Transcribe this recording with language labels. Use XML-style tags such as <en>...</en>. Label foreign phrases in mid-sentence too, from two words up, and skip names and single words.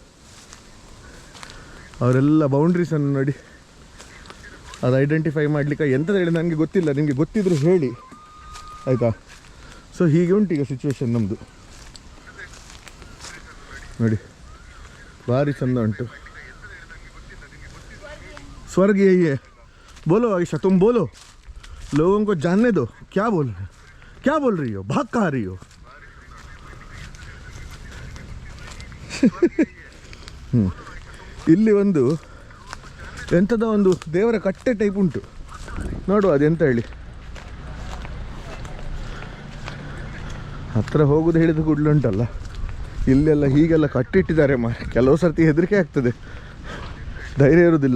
<kn>ಅವರೆಲ್ಲ ಬೌಂಡ್ರೀಸನ್ನು ನೋಡಿ, ಅದು ಐಡೆಂಟಿಫೈ ಮಾಡಲಿಕ್ಕೆ ಎಂಥದ್ದು ಹೇಳಿ ನನಗೆ ಗೊತ್ತಿಲ್ಲ, ನಿಮಗೆ ಗೊತ್ತಿದ್ರು ಹೇಳಿ ಆಯಿತಾ. ಸೊ ಹೀಗೆ ಉಂಟು ಈಗ ಸಿಚುವೇಶನ್ ನಮ್ಮದು ನೋಡಿ, ಭಾರಿ ಚಂದ ಉಂಟು.</kn> <hi>स्वर्ग यही है. बोलो आयशा, तुम बोलो, लोगों को जानने दो. क्या बोल रही हो, भाग कहाँ रही हो.</hi> <kn>ಇಲ್ಲಿ ಒಂದು ಎಂಥದ ಒಂದು ದೇವರ ಕಟ್ಟೆ ಟೈಪ್ ಉಂಟು, ನೋಡುವ ಅದೆಂತ ಹೇಳಿ. ಹತ್ತಿರ ಹೋಗೋದು ಹೇಳಿದ ಕೂಡಲೇ ಉಂಟಲ್ಲ, ಇಲ್ಲೆಲ್ಲ ಹೀಗೆಲ್ಲ ಕಟ್ಟಿಟ್ಟಿದ್ದಾರೆ ಕೆಲವು ಸರ್ತಿ ಹೆದರಿಕೆ ಆಗ್ತದೆ, ಧೈರ್ಯ ಇರೋದಿಲ್ಲ.</kn>